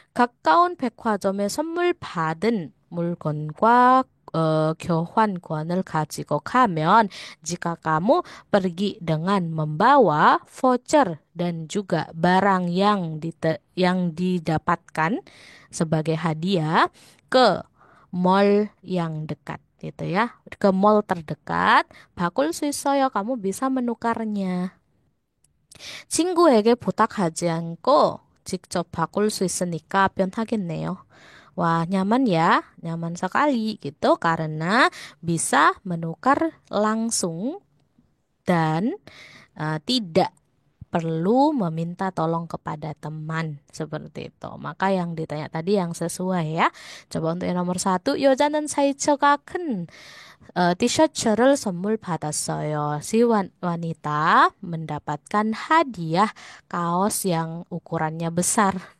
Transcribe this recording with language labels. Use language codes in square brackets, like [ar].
[ko] 가까운 백화점에 선물 받은 물건과 교환권을 가지고 가면 [id] jika kamu pergi dengan membawa voucher dan juga barang yang didapatkan sebagai hadiah ke mall yang dekat gitu ya. Ke mall terdekat, [ko] 바꿀 수 있어요. [id] kamu bisa menukarnya. [ko] 친구에게 부탁하지 않고 직접 바꿀 수 있으니까 편하겠네요. [id] Wah, nyaman ya, nyaman sekali gitu karena bisa menukar langsung dan tidak perlu meminta tolong kepada teman seperti itu. Maka yang ditanya tadi yang sesuai ya. Coba untuk yang nomor 1, [ko] 여자는 사이즈가 큰 티셔츠를 선물 받았어요. [id] Si wanita mendapatkan hadiah kaos yang ukurannya besar.